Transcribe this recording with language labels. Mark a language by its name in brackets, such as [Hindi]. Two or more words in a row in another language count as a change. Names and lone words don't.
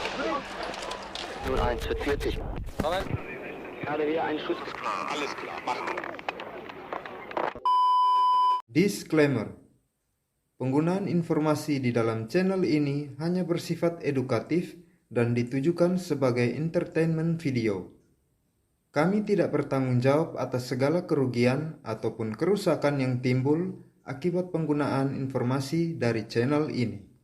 [German] 01:40. Moment. Gerade wieder ein Schuss. Alles klar, machen. [Indonesian] Disclaimer. Penggunaan informasi di dalam channel ini hanya bersifat edukatif dan ditujukan sebagai entertainment video. Kami tidak bertanggung jawab atas segala kerugian ataupun kerusakan yang timbul akibat penggunaan informasi dari channel ini.